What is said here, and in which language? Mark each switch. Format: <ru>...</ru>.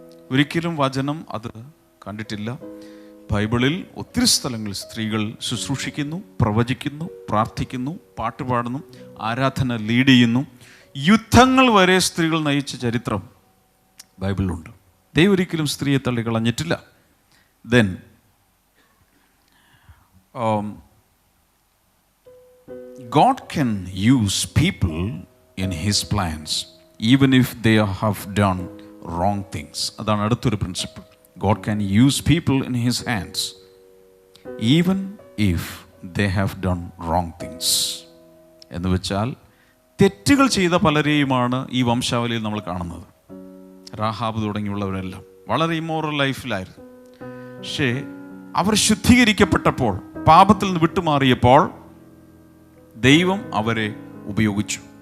<ml>ഒരിക്കലും വചനം അത് കണ്ടിട്ടില്ല. ബൈബിളിൽ ഒത്തിരി സ്ഥലങ്ങളിൽ സ്ത്രീകൾ ശുശ്രൂഷിക്കുന്നു, പ്രവചിക്കുന്നു, പ്രാർത്ഥിക്കുന്നു, പാട്ടുപാടുന്നു, ആരാധന ലീഡ് ചെയ്യുന്നു. യുദ്ധങ്ങൾ വരെ സ്ത്രീകൾ നയിച്ച ചരിത്രം ബൈബിളിലുണ്ട്. ദൈവം ഒരിക്കലും സ്ത്രീയെ തള്ളിക്കളഞ്ഞിട്ടില്ല.</ml> <en>Then God can use people in his plans even if they have done wrong things.</en> <ml>അതാണ് അടുത്തൊരു principle.</ml> <en>God can use people in his hands even if they have done wrong things.</en> <ml>എന്ന് വെച്ചാൽ തെറ്റുകൾ ചെയ്ത പലരെയുമാണ് ഈ വംശാവലിയിൽ നമ്മൾ കാണുന്നത്. റാഹാബ് തുടങ്ങിയുള്ളവരെല്ലാം വളരെ ഇമ്മോറൽ ലൈഫിലായിരുന്നു. പക്ഷേ അവർ ശുദ്ധീകരിക്കപ്പെട്ടപ്പോൾ, പാപത്തിൽ നിന്ന് വിട്ടുമാറിയപ്പോൾ ദൈവം അവരെ ഉപയോഗിച്ചു.</ml>